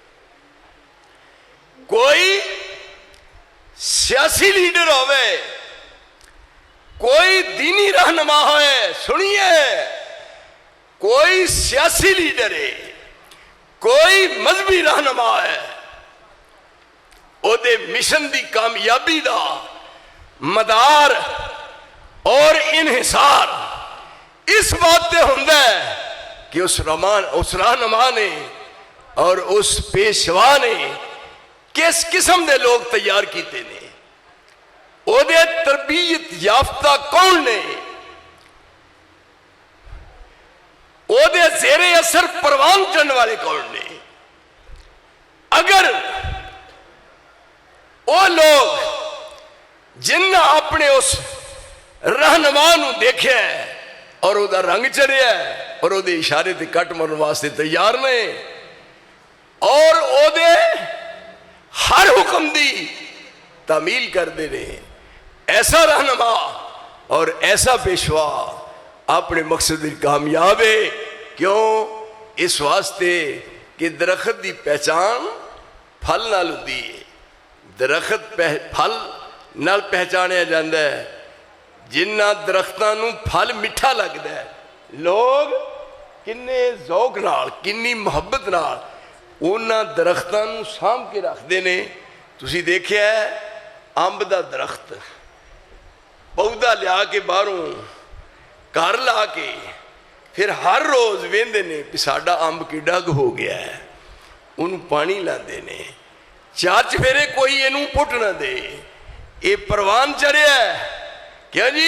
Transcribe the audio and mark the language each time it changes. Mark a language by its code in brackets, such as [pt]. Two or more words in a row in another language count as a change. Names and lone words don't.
[ur] کوئی سیاسی لیڈر ہوئے، کوئی دینی رہنما ہوئے، سنیے، کوئی سیاسی لیڈر ہے، کوئی مذہبی رہنما ہے، [pa] او دے مشن دی کامیابی دا مدار اور انحصار اس بات تے ہوندا ہے کہ اس رہنما نے اور اس پیشوا نے کس قسم دے لوگ تیار کیتے نے، او دے تربیت یافتہ کون نے، او دے زیر اثر پروان چڑھن والے کون نے۔ اگر او لوگ جنہ اپنے اس رہنما نو دیکھے اور او دا رنگ چڑھیا ہے اور او دے اشارے تے کٹ مرن واسطے تیار نے اور او دے ہر حکم دی تعمیل کر دے رہے، ایسا رہنما اور ایسا پیشوا اپنے مقصد کامیاب ہے۔ کیوں؟ اس واسطے کہ درخت دی پہچان پھل نال ہوندی ہے، درخت پھل نال پہچانے جاندہ ہے۔ جنہ درختاں نو پھل مٹھا لگدا ہے، لوگ کنے ذوق نال کنی محبت نال انہاں درختاں نو سانبھ کے رکھ دینے۔ تسی دیکھیا ہے امب دا درخت پودا لیا کے باہروں گھر لا کے پھر ہر روز ویندے نے کہ ساڈا امب کیڈا ہو گیا ہے، انہوں پانی لاندے نے، چار چفیرے کوئی انہوں پٹ نہ دے، اے پروان چڑھے ہے کیا جی؟